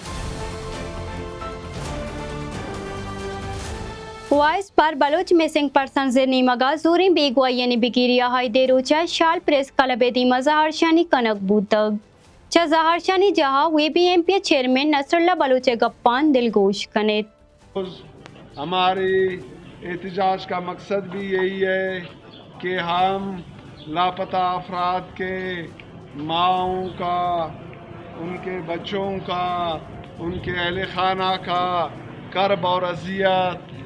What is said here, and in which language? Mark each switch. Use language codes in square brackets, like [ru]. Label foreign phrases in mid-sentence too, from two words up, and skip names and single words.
[bal] وائس پر بلوچ مسنگ پرسن زرنی مگا زوری بیگوا یعنی بگیریا ہائی دے روچا شال پریس کلب دیما زہرشانی کنک بوتگ چا زہرشانی جہاں وی بی ایم پی چیئرمین نصر اللہ بلوچ گپان دلگوش کنیت [ur] ہماری احتجاج کا مقصد بھی یہی ہے کہ ہم لاپتہ افراد کے ماؤں کا ان کے بچوں کا ان کے اہل خانہ کا کرب اور اذیت